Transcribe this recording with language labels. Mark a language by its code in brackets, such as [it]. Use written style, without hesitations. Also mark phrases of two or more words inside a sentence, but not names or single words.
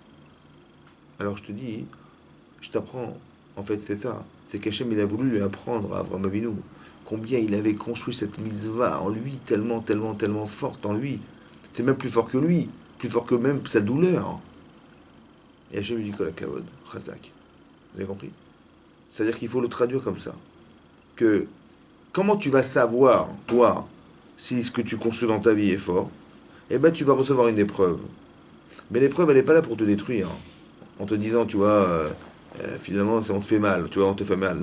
[fr] Alors je te dis, je t'apprends. En fait, c'est ça. C'est qu'Hachem, il a voulu lui apprendre à Avraham Avinu combien il avait construit cette mitzvah en lui, tellement, tellement, tellement forte en lui. C'est même plus fort que lui, plus fort que même sa douleur. Et Hachem lui dit, [he] כל הכבוד חזק. [fr] Vous avez compris? C'est-à-dire qu'il faut le traduire comme ça. Que comment tu vas savoir, toi, si ce que tu construis dans ta vie est fort? Eh bien, tu vas recevoir une épreuve. Mais l'épreuve, elle n'est pas là pour te détruire. En te disant, tu vois, finalement, on te fait mal, tu vois, on te fait mal.